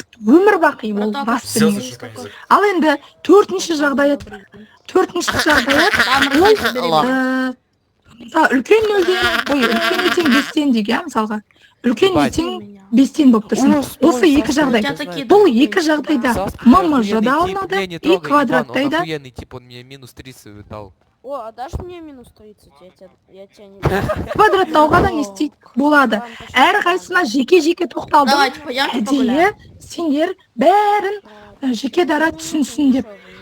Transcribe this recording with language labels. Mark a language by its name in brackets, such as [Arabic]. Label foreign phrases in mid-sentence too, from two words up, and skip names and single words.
[Kazakh] Өмір бақи ол басты негіз. Ал енді төртінші жағдаят үлкен нөлден, үлкен не тең 5-тен деге, мысалға. Үлкен не тең 5-тен болып тұрсын. Осы екі жағдай. Бұл екі жағдайда ММЖ да алынады, и квадраттайда. [Russian] А дашь мне минус 30? Я тебя не... [Kazakh] Квадраттауға да не істейді? Болады. Әр қайсына жеке-жеке тоқталдым. Әдейі сендер бәрін жеке дара түсінсін деп.